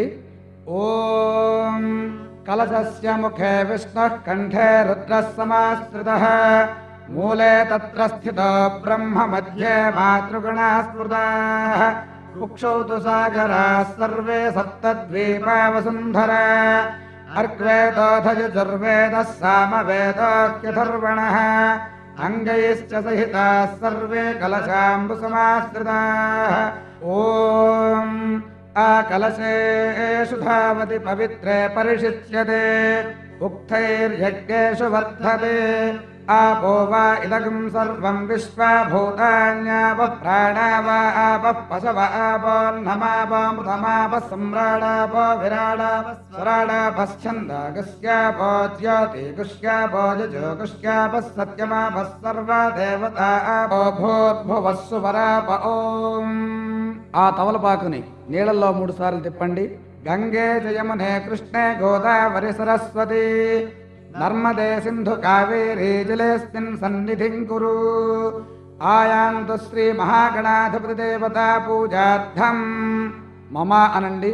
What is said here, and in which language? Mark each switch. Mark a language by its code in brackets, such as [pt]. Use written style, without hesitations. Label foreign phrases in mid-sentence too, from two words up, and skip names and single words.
[sa] ఓం కలశస్య ముఖే విష్ణుః కంఠే రుద్రः సమాశ్రితః మూలే తత్ర స్థితో బ్రహ్మ మధ్యే మాతృగణాः స్మృతాः కుక్షౌ తు సాగరాः సర్వే సప్తద్వీపా వసుంధరా అర్గ్వేదోధయజుర్వేదः సామవేదోऽఖ్యథర్వణः అంగైశ్చ సహితాः సర్వే కలశాంబుసమాశ్రితాः. ఓం ఆ కలశేషు ధావతి పవిత్రే పరిషిచ్యతే ఉక్తైర్యజ్ఞేషు వర్ధతే आपो वा इदगं सर्वं विश्वभूतान्यापः प्राणावा आपः पशव आपोऽन्नमापोऽमृतमापः सम्राडापो विराडापः स्वराडापश्छन्दागस्यापो ज्योतिगुष्यापो यजुगुष्यापः सत्यमापः सर्वा देवता आपो भूर्भुवः सुवराप ఓం. [te] ఆ తమలపాకుని నీళ్ళల్లో 3 సార్లు తిప్పండి. [sa] గంగే జయమునే కృష్ణే గోదావరి సరస్వతి నర్మదే సింధు కావేరీ జలేస్మిన్ సన్నిధిం కురు. ఆయాంతు శ్రీ మహాగణాధిపతి దేవతా పూజార్థం మమ అనండి.